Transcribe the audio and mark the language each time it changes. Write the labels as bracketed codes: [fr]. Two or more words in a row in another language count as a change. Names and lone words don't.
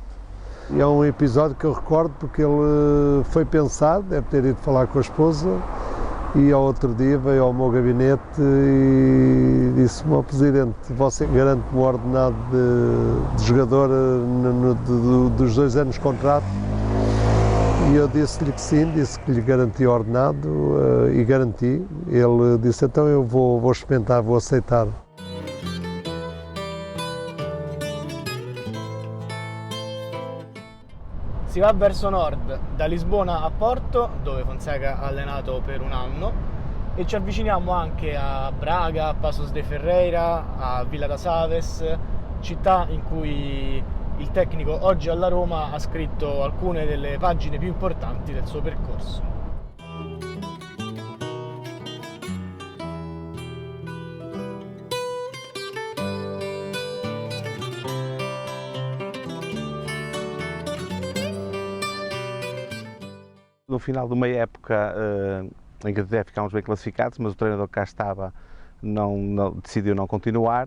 [pt] E é um episódio que eu recordo porque ele foi pensado, deve ter ido falar com a esposa, e ao outro dia veio ao meu gabinete e disse-me: ó presidente, você garante-me o ordenado de jogador dos 2 anos de contrato? E eu disse-lhe que sim, disse que lhe garanti o ordenado e garanti. Ele disse: então eu vou experimentar, vou aceitar. [it] Si va verso nord, da Lisbona a Porto, dove Fonseca ha allenato per 1 anno, e ci avviciniamo anche a Braga, a Paços de Ferreira, a Villa das Aves, città in cui il tecnico oggi alla Roma ha scritto alcune delle pagine più importanti del suo percorso. [pt] No final de uma época em que até ficámos bem classificados, mas o treinador que cá estava decidiu não continuar.